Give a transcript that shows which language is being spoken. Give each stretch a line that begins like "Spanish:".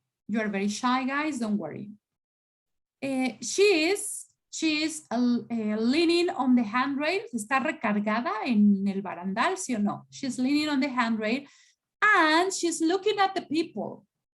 English: You are very shy, guys, don't worry. She is leaning on the handrail.
Spanish: Está recargada en el barandal, ¿sí o no?
English: She's leaning on the handrail and she's looking at the people.